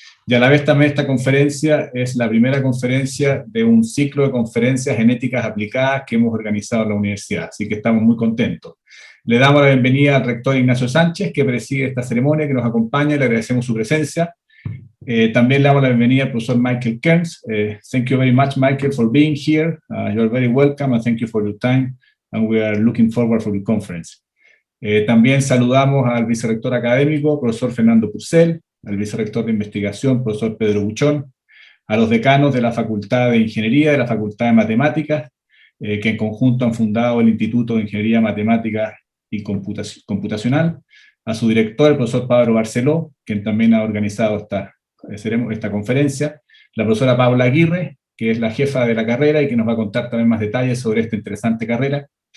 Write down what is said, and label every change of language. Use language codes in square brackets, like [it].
[es] Y a la vez también esta conferencia es la primera conferencia de un ciclo de conferencias en éticas aplicadas que hemos organizado en la universidad, así que estamos muy contentos. Le damos la bienvenida al rector Ignacio Sánchez, que preside esta ceremonia, que nos acompaña, y le agradecemos su presencia. También le damos la bienvenida al profesor Michael Kearns. [en] Thank you very much, Michael, for being here. You are very welcome, and thank you for your time, and we are looking forward for the conference. [es] También saludamos al vicerrector académico, profesor Fernando Purcell, al vicerrector de investigación, profesor Pedro Buchón, a los decanos de la Facultad de Ingeniería, de la Facultad de Matemáticas, que en conjunto han fundado el Instituto de Ingeniería Matemática y Computacional, a su director, el profesor Pablo Barceló, quien también ha organizado esta conferencia, la profesora Paula Aguirre, que es la jefa de la carrera y que nos va a contar también más detalles sobre esta interesante carrera.